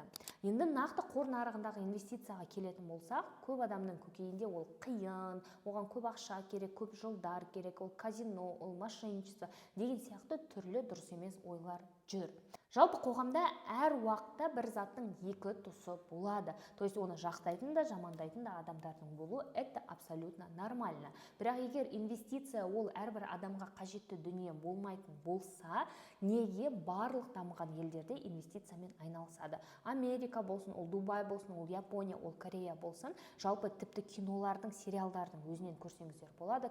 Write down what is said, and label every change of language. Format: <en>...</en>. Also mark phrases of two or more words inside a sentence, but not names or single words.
<kk>Енді нақты қор нарығындағы инвестицияға келетін болсақ, көп адамның көкейінде ол қиын, оған көп ақша керек, көп жылдар керек, ол казино, ол мошенничество деген сияқты түрлі дұрыс емес ойлар жүр. Жалпы қоғамда әр уақытта бір заттың екі тұсы болады.</kk> <ru>То есть</ru> <kk>оны жақтайтын да, жамандайтын да адамдардың болуы</kk> <ru>это абсолютно нормально.</ru> <kk>Бірақ егер инвестиция ол әрбір адамға қажетті дүние болмайтын болса, неге барлық дамыған елдерде инвестициямен айналысады? Америка болсын, ол Дубай болсын, ол Япония, ол Корея болсын, жалпы тіпті кинолардың, сериалдардың өзінен көрсеңіздер болады.</kk>